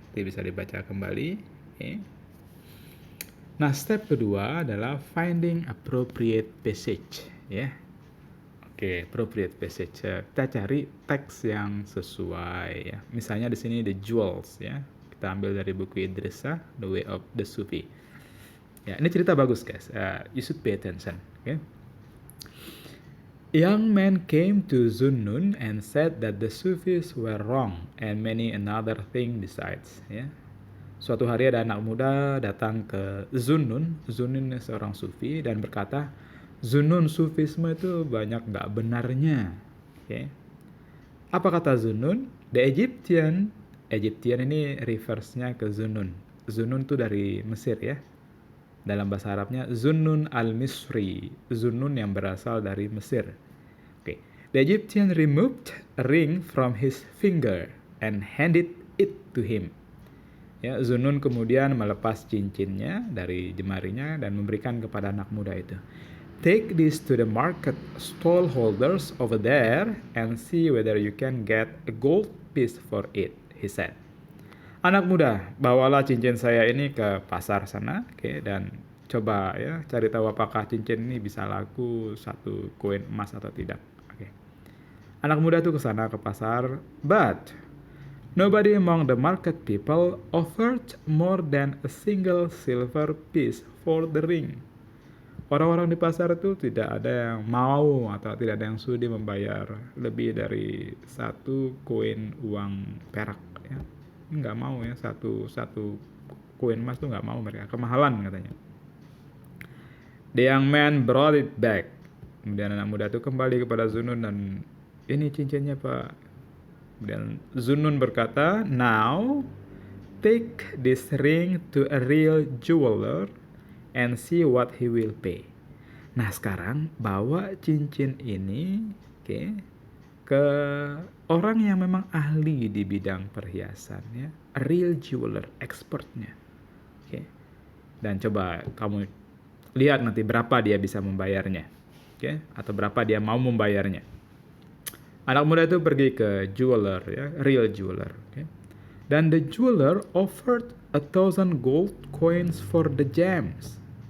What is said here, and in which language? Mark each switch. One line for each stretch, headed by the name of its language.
Indonesian: Jadi bisa dibaca kembali. Oke. Nah, step kedua adalah
English: finding appropriate passage
Indonesian: ya. Oke,
English: appropriate passage.
Indonesian: Kita cari teks yang sesuai ya. Misalnya di sini The Jewels ya. Kita ambil dari buku Idrissa, The Way of the Sufi. Ya, ini cerita bagus guys.
English: You should pay attention. Okay? Young man came to Zunnun and said that the Sufis were wrong and many another thing besides.
Indonesian: Ya. Suatu hari ada anak muda datang ke Zunnun. Zunnun seorang Sufi dan berkata, Zunnun Sufisme itu banyak nggak benarnya. Okay. Apa kata Zunnun?
English: The Egyptian
Indonesian: ini reverse-nya ke Zunnun. Zunnun itu dari Mesir ya. Dalam bahasa Arabnya Zunnun al-Misri, Zunnun yang berasal dari Mesir. Okay.
English: The Egyptian removed a ring from his finger and handed it to him.
Indonesian: Ya, Zunnun kemudian melepas cincinnya dari jemarinya dan memberikan kepada anak muda itu.
English: Take this to the market stall holders over there and see whether you can get a gold piece for it, he said.
Indonesian: Anak muda, bawalah cincin saya ini ke pasar sana, okay, dan coba ya cari tahu apakah cincin ini bisa laku 1 koin emas atau tidak. Okay. Anak muda itu ke sana ke pasar,
English: but nobody among the market people offered more than a single silver piece for the ring.
Indonesian: Orang-orang di pasar itu tidak ada yang mau atau tidak ada yang sudi membayar lebih dari 1 koin uang perak ya. Nggak mau ya, satu koin emas tuh nggak mau mereka, kemahalan katanya.
English: The young man brought it back.
Indonesian: Kemudian anak muda itu kembali kepada Zunnun dan ini cincinnya Pak. Kemudian Zunnun berkata,
English: now take this ring to a real jeweler and see what he will pay.
Indonesian: Nah sekarang bawa cincin ini, okay, ke orang yang memang ahli di bidang perhiasan ya,
English: a real jeweler,
Indonesian: expertnya. Okay. Dan coba kamu lihat nanti berapa dia bisa membayarnya. Okay. Atau berapa dia mau membayarnya. Anak muda itu pergi ke jeweler ya,
English: real jeweler.
Indonesian: Okay. Dan
English: the jeweler offered 1,000 gold coins for the gems.